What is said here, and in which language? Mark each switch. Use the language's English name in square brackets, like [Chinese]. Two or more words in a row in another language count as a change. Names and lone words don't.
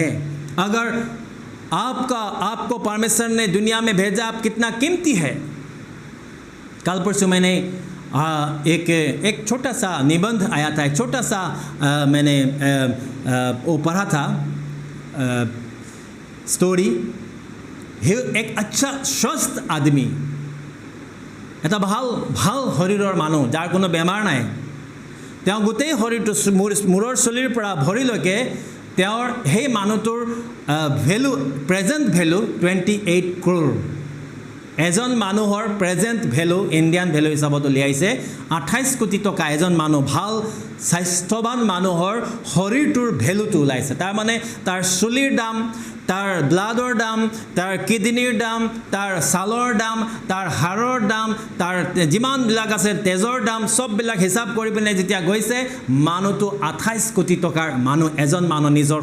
[Hindi] अगर आपको परमेश्वर ने दुनिया में भेजा, आप कितना कीमती है। कल परसों मैंने एक छोटा सा निबंध आया था, एक छोटा सा मैंने वो पढ़ा था स्टोरी। एक अच्छा स्वस्थ आदमी, [Assamese] এটা ভাল শৰীৰৰ মানুহ, যাৰ কোনো বেমাৰ নাই, তেওঁ গোটেই শৰীৰটো মূৰৰ চুলিৰ পৰা ভৰিলৈকে তেওঁৰ সেই মানুহটোৰ [English] value, present value [Assamese] 28 crore। এজন মানুহৰ [English] present value Indian value [Assamese] হিচাপত উলিয়াইছে 28 কোটি টকা এজন মানুহ ভাল স্বাস্থ্যৱান মানুহৰ শৰীৰটোৰ ভেলুটো ওলাইছে তাৰ মানে তাৰ চুলিৰ দাম তাৰ ব্লাডৰ দাম তাৰ কিডনিৰ দাম তাৰ ছালৰ দাম তাৰ হাড়ৰ দাম তাৰ যিমানবিলাক আছে তেজৰ দাম সববিলাক হিচাপ কৰি পিনে যেতিয়া গৈছে মানুহটো 28 কোটি টকাৰ মানুহ এজন মানুহ নিজৰ